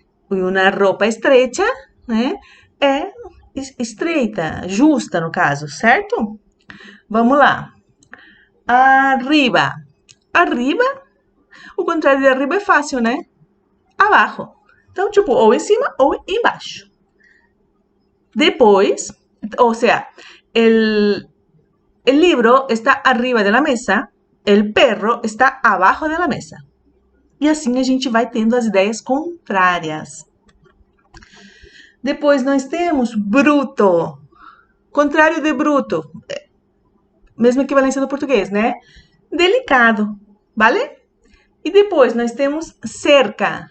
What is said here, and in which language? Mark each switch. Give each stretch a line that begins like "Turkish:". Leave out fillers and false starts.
Portuguese: E uma roupa estrecha, né? É estreita, justa no caso, certo? Vamos lá. Arriba. Arriba, o contrário de arriba é fácil, né? Abaixo. Então, tipo, ou em cima ou embaixo. Depois,
Spanish: o sea, el libro está arriba de la mesa, el perro está abajo de la mesa.
Portuguese: E assim a gente vai tendo as ideias contrárias. Depois nós temos bruto. Contrário de bruto. Mesma equivalência do português, né? Delicado, vale? E depois nós temos cerca.